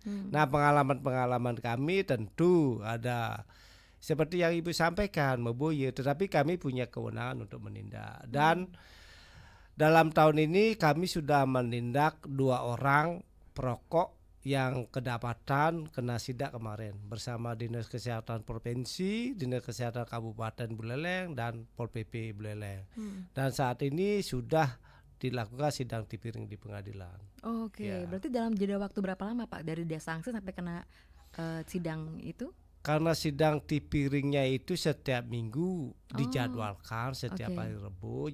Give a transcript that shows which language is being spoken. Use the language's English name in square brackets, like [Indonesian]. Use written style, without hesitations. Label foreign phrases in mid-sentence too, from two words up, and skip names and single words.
[Indonesian] Nah, pengalaman kami tentu ada seperti yang Ibu sampaikan, Meboye, tetapi kami punya kewenangan untuk menindak. Dan dalam tahun ini kami sudah menindak 2 orang perokok yang kedapatan kena sidak kemarin bersama Dinas Kesehatan Provinsi, Dinas Kesehatan Kabupaten Buleleng, dan Pol PP Buleleng. Dan saat ini sudah dilakukan sidang tipiring di pengadilan. Berarti dalam jeda waktu berapa lama Pak dari dia sanksi sampai kena sidang itu? Karena sidang tipiringnya itu setiap minggu dijadwalkan setiap hari Rabu.